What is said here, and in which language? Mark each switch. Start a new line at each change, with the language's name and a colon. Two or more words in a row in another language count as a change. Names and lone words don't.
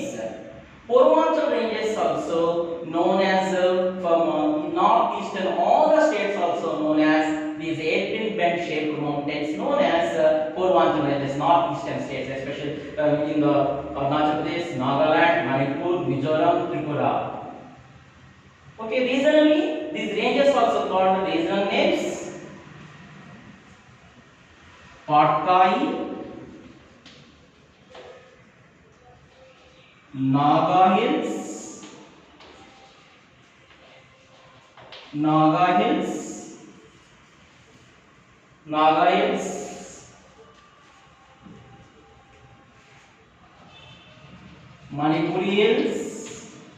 English: Purvanchal ranges also known as from northeastern, all the states also known as these air-pin bend shaped mountains known as Purvanchal ranges, northeastern states, especially in the Arunachal Pradesh, Nagaland, Manipur, Mizoram, Tripura. Okay, regionally, these ranges also called regional names. Patkai, Naga Hills, Naga Hills, Naga Hills, Manipuri Hills,